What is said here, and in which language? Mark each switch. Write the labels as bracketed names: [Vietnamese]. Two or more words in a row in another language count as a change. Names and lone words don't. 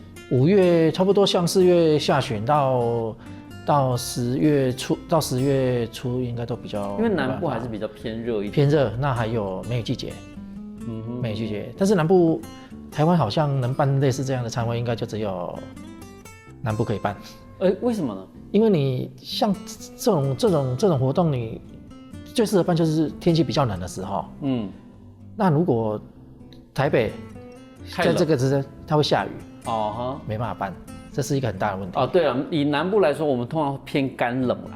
[Chinese] 5 月差不多像4月下旬到10月初應該都比較。因為南部還是比較偏熱一點。偏熱，那還有梅雨季節，梅雨季節。但是南部台灣好像能辦類似這樣的餐會，應該就只有南部可以辦。为什么呢？因为你像这种活动，你最适合办就是天气比较冷的时候。那如果台北在这个它会下雨，没办法办，这是一个很大的问题。对了，以南部来说，我们通常偏干冷啦。